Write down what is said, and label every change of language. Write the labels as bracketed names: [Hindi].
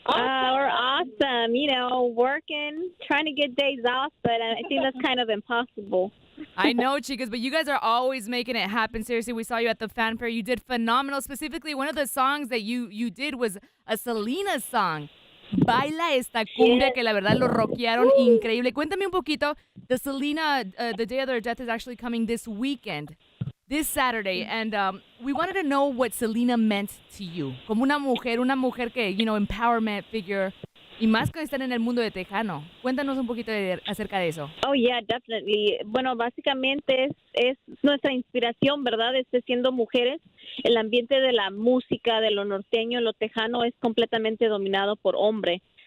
[English] We're awesome. You know, working, trying to get days off, but I think that's kind of impossible. I know, chicas, but you guys are always making it happen. Seriously, we saw you at the Fanfare. You did phenomenal. Specifically, one of the songs that you did was a Selena song. [Spanish] Baila esta cumbia que la verdad lo rockearon increíble. Cuéntame un poquito. [English] The Selena, the day of their death is actually coming this weekend, this Saturday, and we wanted to know what Selena meant to you. [Spanish] Como una mujer que, [English] empowerment figure, [Spanish] y más que estar en el mundo de Tejano. Cuéntanos un poquito acerca de eso. [English] Oh, yeah, definitely. [Spanish] Bueno, básicamente es nuestra inspiración, ¿verdad? Siendo mujeres, el ambiente de la música, de lo norteño, lo tejano es completamente dominado por hombre.